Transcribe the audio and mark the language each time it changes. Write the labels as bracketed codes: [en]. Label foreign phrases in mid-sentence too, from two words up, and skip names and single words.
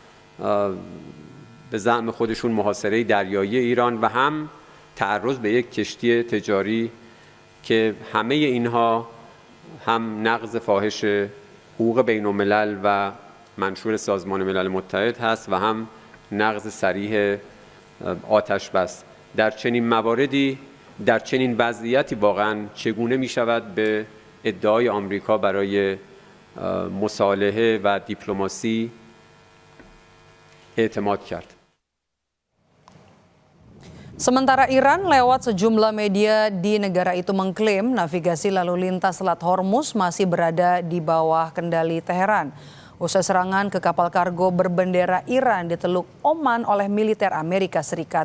[fa] به زعم خودشون محاصره دریایی ایران و هم تعرض به یک کشتی تجاری که همه اینها هم نقض فاحش حقوق بین الملل و منشور سازمان ملل متحد هست و هم نقض صریح آتش بس. در چنین مواردی در چنین وضعیتی واقعا چگونه می شود به ادعای آمریکا برای مصالحه و دیپلماسی اعتماد کرد. [id] Sementara Iran lewat sejumlah media di negara itu mengklaim navigasi lalu lintas Selat Hormuz masih berada di bawah kendali Teheran. Usai serangan ke kapal kargo berbendera Iran di Teluk Oman oleh militer Amerika Serikat.